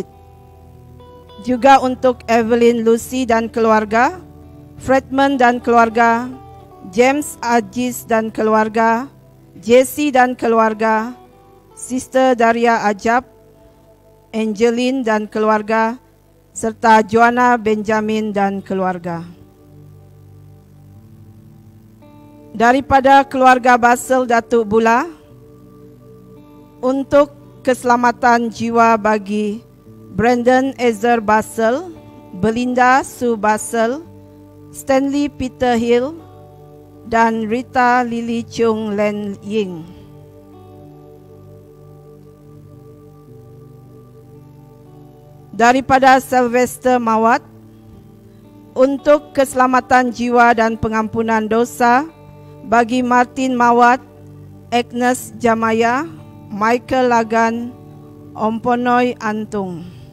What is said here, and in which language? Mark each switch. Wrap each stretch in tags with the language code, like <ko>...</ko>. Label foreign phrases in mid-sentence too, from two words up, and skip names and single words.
<ms>Juga untuk Evelyn Lucy dan keluarga, Fredman dan keluarga, James Ajis dan keluarga, Jesse dan keluarga, Sister Daria Ajab, Angeline dan keluarga, serta Joanna Benjamin dan keluarga. Daripada keluarga Basel Datuk Bula, untuk keselamatan jiwa bagi Brandon Ezer Basel, Belinda Sue Basel, Stanley Peter Hill, dan Rita Lily Chung Len Ying. Daripada Sylvester Mawat, untuk keselamatan jiwa dan pengampunan dosa bagi Martin Mawat, Agnes Jamaya, Michael Lagan, Omponoy Antung.</ms>